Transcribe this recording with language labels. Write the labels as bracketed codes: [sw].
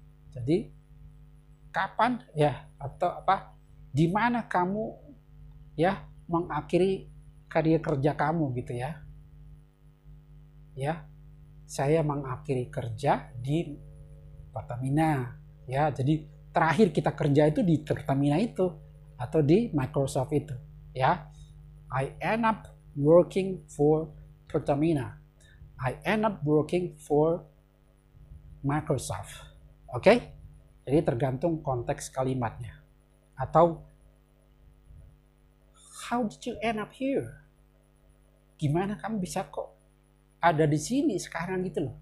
[id] Jadi kapan ya, atau di mana kamu ya mengakhiri karier kerja kamu gitu ya. Ya, saya mengakhiri kerja di Pertamina ya. Jadi terakhir kita kerja itu di Pertamina itu atau di Microsoft itu, ya. [en] I end up working for Pertamina. I end up working for Microsoft. Oke? [id] Jadi tergantung konteks kalimatnya. Atau [en] how did you end up here? [id] Gimana kamu bisa kok ada di sini sekarang gitu loh?